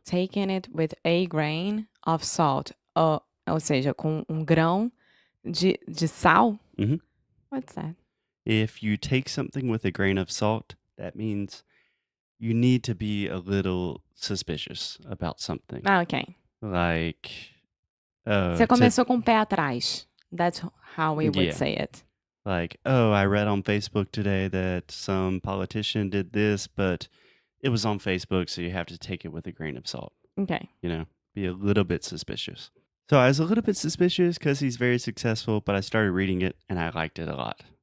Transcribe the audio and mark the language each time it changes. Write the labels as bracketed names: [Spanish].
[English] Taking it with a grain of salt. [Portuguese] Ou seja, com grão de sal? Mhm. [English] What's that? If you take something with a grain of salt, that means you need to be a little suspicious about something. Ok. Like, [Portuguese] Você começou com o pé atrás. [English] That's how we would Yeah. say it. like, oh, I read on Facebook today that some politician did this, but it was on Facebook, so you have to take it with a grain of salt. Ok. You know, be a little bit suspicious. So I was a little bit suspicious because he's very successful, but I started reading it and I liked it a lot.